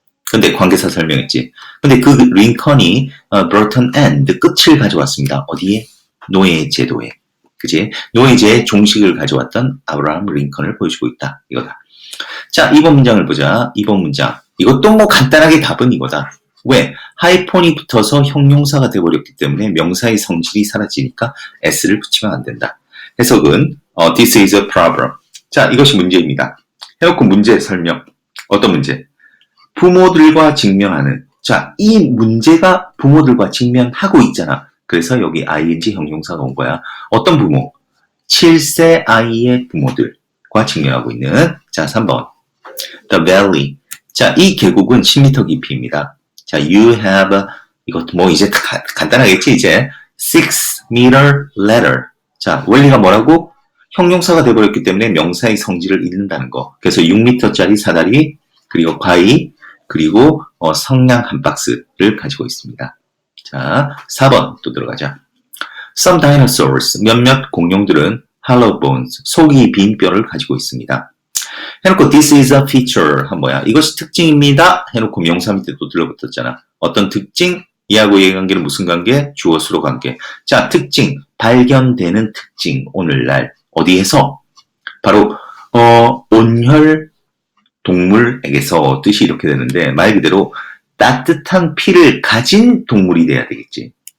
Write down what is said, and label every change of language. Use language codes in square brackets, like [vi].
[ko] 근데 관계사 설명했지. 근데 그 링컨이 [en] Broughton End [ko] 끝을 가져왔습니다. 어디에? 노예 제도에. 그지? 노예제의 종식을 가져왔던 아브라함 링컨을 보여주고 있다. 이거다. 자, 2번 문장을 보자. 2번 문장. 이것도 간단하게 답은 이거다. 왜? 하이폰이 붙어서 형용사가 되어버렸기 때문에 명사의 성질이 사라지니까 s를 붙이면 안 된다. 해석은 [en] This is a problem. [ko] 자, 이것이 문제입니다. 해놓고 문제 설명. 어떤 문제? 부모들과 직면하는. 자, 이 문제가 부모들과 직면하고 있잖아. 그래서 여기 ing 형용사가 온 거야. 어떤 부모? 7세 아이의 부모들과 직면하고 있는. 자, 3번. [en] The valley. [ko] 자, 이 계곡은 10m 깊이입니다. 자, [en] you have, [ko] 이것도 이제 간단하겠지, 이제. [en] 6-meter ladder. [ko] 자, 원리가 뭐라고? 형용사가 돼버렸기 때문에 명사의 성질을 잃는다는 거. 그래서 6m짜리 사다리, 그리고 바위, 그리고 성냥 한 박스를 가지고 있습니다. 자, 4번 또 들어가자. [en] Some dinosaurs, [ko] 몇몇 공룡들은 [en] hollow bones, [ko] 속이 빈 뼈를 가지고 있습니다. 해놓고 [en] this is a feature [ko] 한 뭐야? 이것이 특징입니다. 해놓고 명사 밑에 또 들러붙었잖아. 어떤 특징? 이하고 얘의 관계는 무슨 관계? 주어 수로 관계. 자, 특징, 발견되는 특징. 오늘날 어디에서? 바로 온혈 동물에게서 뜻이 이렇게 되는데 말 그대로 따뜻한 피를 가진 동물이 돼야 되겠지.